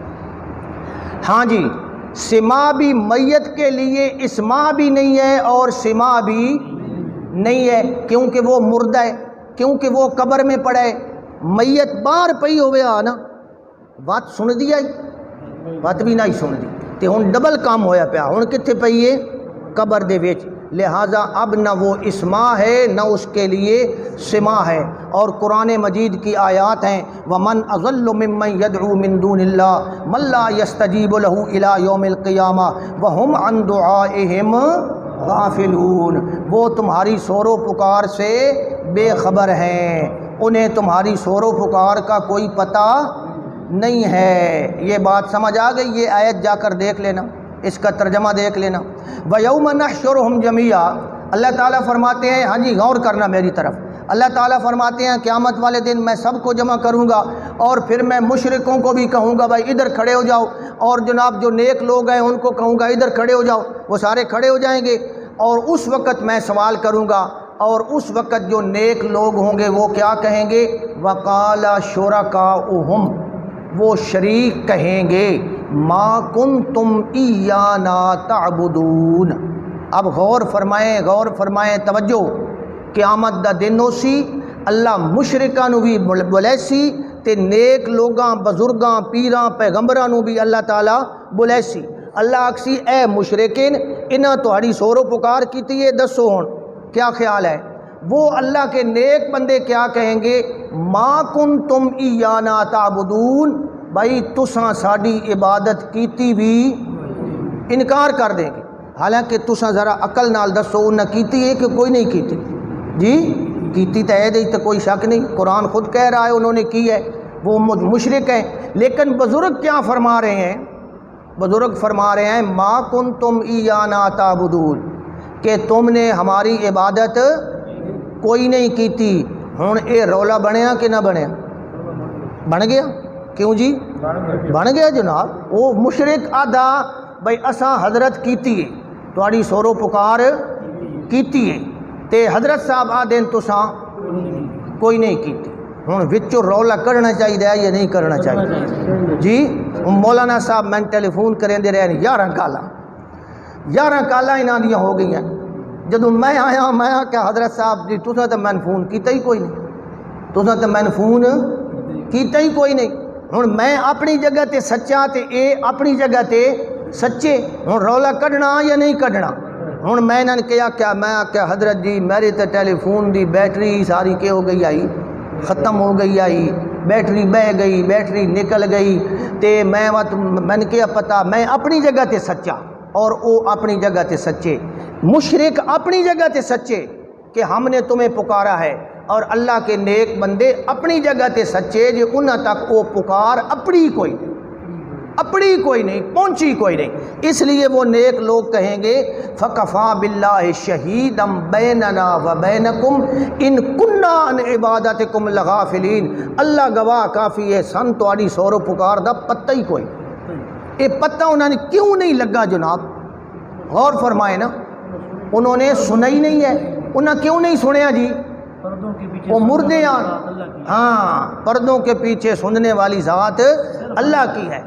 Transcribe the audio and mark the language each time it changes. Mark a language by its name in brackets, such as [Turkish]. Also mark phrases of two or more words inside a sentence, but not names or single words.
[Urdu] ہاں جی، سماع بھی میت کے لیے اسماع بھی نہیں ہے اور سماع بھی نہیں ہے، کیونکہ وہ مردہ ہے، کیونکہ وہ قبر میں پڑا ہے۔ [Punjabi] میت باہر پئی ہوئے آنا بات سن دی آئی، بات بھی نہیں سن دی، تے ہن ڈبل کام ہویا پیا، ہن کتھے پئی ہے؟ قبر دے وچ، [Urdu] لہٰذا اب نہ وہ اسماع ہے نہ اس کے لیے سماع ہے۔ اور قرآن مجید کی آیات ہیں [Arabic] وَمَنْ أَضَلُّ مِمَّنْ يَدْعُو مِن دُونِ اللَّهِ مَن لَّا يَسْتَجِيبُ لَهُ إِلَىٰ يَوْمِ الْقِيَامَةِ وَهُمْ عَن دُعَائِهِمْ غَافِلُونَ۔ [Urdu] وہ تمہاری شور و پکار سے بے خبر ہیں، انہیں تمہاری شور و پکار کا کوئی پتہ نہیں ہے۔ یہ بات سمجھ آ گئی؟ یہ آیت جا کر دیکھ لینا، اس کا ترجمہ دیکھ لینا۔ [Arabic] وَيَوْمَ نَحْشُرُهُمْ جَمِيعًا، [Urdu] اللہ تعالیٰ فرماتے ہیں، ہاں جی غور کرنا میری طرف، اللہ تعالیٰ فرماتے ہیں قیامت والے دن میں سب کو جمع کروں گا اور پھر میں مشرکوں کو بھی کہوں گا بھائی ادھر کھڑے ہو جاؤ، اور جناب جو نیک لوگ ہیں ان کو کہوں گا ادھر کھڑے ہو جاؤ، وہ سارے کھڑے ہو جائیں گے، اور اس وقت میں سوال کروں گا، اور اس وقت جو نیک لوگ ہوں گے وہ کیا کہیں گے؟ [Arabic] وَقَالَ شُرَكَاؤُهُمْ، [Urdu] وہ شریک کہیں گے [Arabic] مَا كُنْتُمْ إِيَّانَا تَعْبُدُونَ۔ [Punjabi] اب غور فرمائیں توجہ، قیامت دا دن ہو سی، اللہ مشرکاں نو بھی بلے سی تے نیک لوگاں بزرگاں پیراں پیغمبراں نو بھی اللہ تعالیٰ بلے سی۔ اللہ آکسی اے مشرکین انہاں تہاڑی شور و پکار کیتی ہے، دسو ہن کیا خیال ہے؟ [Urdu] وہ اللہ کے نیک بندے کیا کہیں گے؟ [Arabic] ما کنتم ایانا تعبدون، [Punjabi] بھائی تساں ساڈی عبادت کیتی بھی انکار کر دیں گے، حالانکہ تساں ذرا عقل نال دسو انہاں کیتی ہے کہ کوئی نہیں کیتی؟ [Urdu] جی کیتی تو ہے، تو کوئی شک نہیں، قرآن خود کہہ رہا ہے انہوں نے کی ہے، وہ مشرک ہیں۔ لیکن بزرگ کیا فرما رہے ہیں؟ بزرگ فرما رہے ہیں [Arabic] ما کنتم ایانا تعبدون [Urdu] کہ تم نے ہماری عبادت کوئی نہیں کی تھی. [Punjabi] ہن اے رولا بنیا کہ نہ بنیا؟ [Urdu] بن گیا. کیوں جی بن گیا جناب. [Punjabi] وہ مشرک آدھا بھائی اساں حضرت کیتی ہے تہاڈی سورو پکار کیتی ہے تے حضرت صاحب آدھن تساں کوئی نہیں کیتی. ہن وچوں رولا کرنا چاہیے یا نہیں کرنا چاہیے جی؟ مولانا صاحب میں ٹیلی فون کریندے رہے 11 کالاں انہاں دیاں ہو گئی ہیں. جدوں میں آیا میں کہ حضرت صاحب جی تساں تے میں فون کیتا ہی کوئی نہیں, تساں تے میں فون کیتا ہی کوئی نہیں. ہن میں اپنی جگہ تے سچا تے اے اپنی جگہ تے سچے. ہن رولا کڈنا یا نہیں کڈنا؟ ہن میں انہاں نے کیا میں آخیا حضرت جی میری تے ٹیلی فون دی بیٹری ساری کہ ہو گئی آئی, ختم ہو گئی آئی, بیٹری بہ گئی, بیٹری نکل گئی تے میں نے کیا پتا میں اپنی جگہ تے سچا اور او اپنی جگہ تے سچے. [Urdu] مشرک اپنی جگہ تے سچے کہ ہم نے تمہیں پکارا ہے, اور اللہ کے نیک بندے اپنی جگہ تے سچے جو انہاں تک وہ پکار اپنی کوئی نہیں پہنچی کوئی نہیں. اس لیے وہ نیک لوگ کہیں گے [Arabic] فَكَفَى بِاللَّهِ شَهِيدًا بَيْنَنَا وَبَيْنَكُمْ إِن كُنَّا عَنْ عِبَادَتِكُمْ لَغَافِلِينَ. [Punjabi] اللہ گواہ کافی ہے سن تہاڈی سورو پکار دا پتہ ہی کوئی. [Urdu] یہ پتہ انہوں نے کیوں نہیں لگا جناب؟ غور فرمائے نا, انہوں نے سنا ہی نہیں ہے. [Punjabi] انہوں کیوں نہیں سنیا جی؟ [Urdu] وہ مردے ہیں. ہاں پردوں کے پیچھے سننے والی ذات اللہ کی ہے.